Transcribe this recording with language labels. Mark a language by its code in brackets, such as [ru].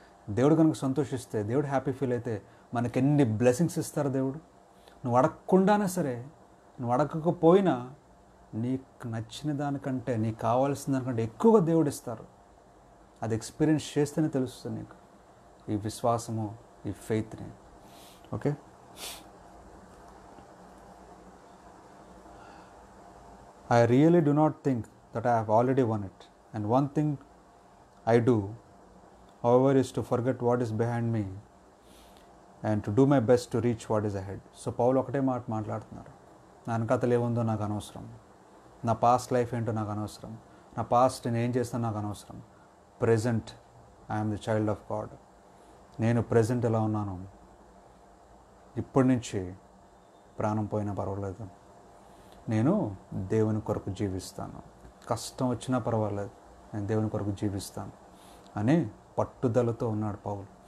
[te] దేవుడు కనుక సంతోషిస్తే, దేవుడు హ్యాపీ ఫీల్ అయితే మనకి ఎన్ని బ్లెస్సింగ్స్ ఇస్తారు దేవుడు. నువ్వు అడగకుండానే సరే, నువ్వు అడగకపోయినా నీకు నచ్చిన దానికంటే, నీకు కావాల్సిన దానికంటే ఎక్కువగా దేవుడు ఇస్తారు. అది ఎక్స్పీరియన్స్ చేస్తేనే తెలుస్తుంది నీకు ఈ విశ్వాసము, ఈ ఫెయిత్ని. [en] Okay, I really do not think that I have already won it. And one thing I do, however, is to forget what is behind me and to do my best to reach what is ahead. [te] So పౌలు ఒకటే మాట్లాడుతున్నారు, నా వెనకాతలు ఏముందో నాకు అనవసరం, నా past life ఏంటో నాకు అనవసరం, నా పాస్ట్ నేను ఏం చేస్తానో నాకు అనవసరం. [en] Present I'm the child of God. [te] నేను ప్రెజెంట్ ఎలా ఉన్నాను, ఇప్పటి నుంచి ప్రాణం పోయినా పర్వాలేదు, నేను దేవుని కొరకు జీవిస్తాను, కష్టం వచ్చినా పర్వాలేదు, నేను దేవుని కొరకు జీవిస్తాను అని పట్టుదలతో ఉన్నాడు పౌలు.